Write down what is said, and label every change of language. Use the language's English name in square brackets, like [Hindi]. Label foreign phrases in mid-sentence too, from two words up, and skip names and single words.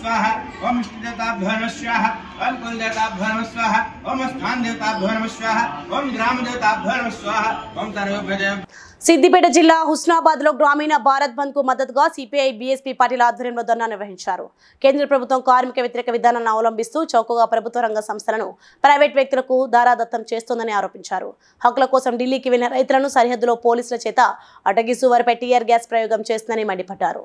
[Sanskrit] स्वाहा ओम इष्टदेवताभ्यो नमः स्वाहा ओम कुलदेवताभ्यो नमः स्वाहा ओम स्थान देवताभ्यो नमः स्वाहा ओम ग्राम देवताभ्यो नमः स्वाहा ओम सर्वेभ्यो. [Telugu] సిద్దిపేట జిల్లా హుస్నాబాద్ లో గ్రామీణ భారత్ బంద్ కు మద్దతుగా సిపిఐ, బీఎస్పీ పార్టీల ఆధ్వర్యంలో ధర్నా నిర్వహించారు. కేంద్ర ప్రభుత్వం కార్మిక వ్యతిరేక విధానాలను అవలంబిస్తూ చౌకగా ప్రభుత్వ రంగ సంస్థలను ప్రైవేట్ వ్యక్తులకు దారాదత్తం చేస్తోందని ఆరోపించారు. హక్కుల కోసం ఢిల్లీకి వెళ్లిన రైతులను సరిహద్దులో పోలీసుల చేత అటగిస్తూ వారిపై [English] tear gas [Telugu] ప్రయోగం చేస్తుందని మండిపడ్డారు.